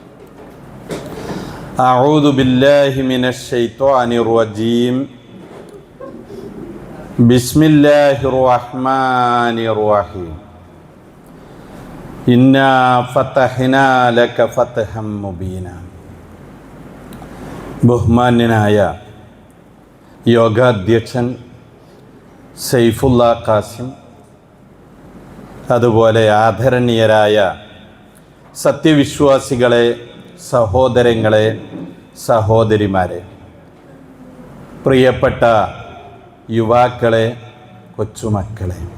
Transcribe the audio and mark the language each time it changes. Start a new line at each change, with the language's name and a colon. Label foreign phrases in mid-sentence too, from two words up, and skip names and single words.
Arabic: أعوذ بالله من الشيطان الرجيم. بسم الله الرحمن الرحيم. إنا فتحنا لك فتحا مبينا.
Malayalam: ബഹുമാന്യനായ യോഗാധ്യക്ഷൻ സൈഫുള്ള ഖാസിം, അതുപോലെ ആദരണീയരായ സത്യവിശ്വാസികളെ, സഹോദരങ്ങളെ, സഹോദരിമാരെ, പ്രിയപ്പെട്ട യുവാക്കളെ, കൊച്ചുമക്കളെ,